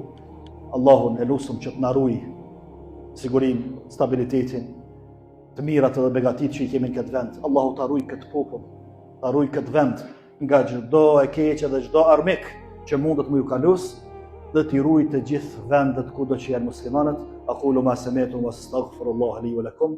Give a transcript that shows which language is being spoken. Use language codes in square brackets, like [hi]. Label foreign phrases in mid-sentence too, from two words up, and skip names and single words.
[sq] Allahun e lusëm që të na ruaj sigurin, stabilitetin, të mirat edhe begatit që i kemi në këtë vend. Allahu ta ruaj këtë popull, ta ruaj këtë vend nga çdo e keqe dhe çdo armik që mundet më ju kalus, dhe t'i ruaj të gjithë vendet kudo që janë muslimanët. [ar] أقول ما سمعت وأستغفر الله لي ولكم.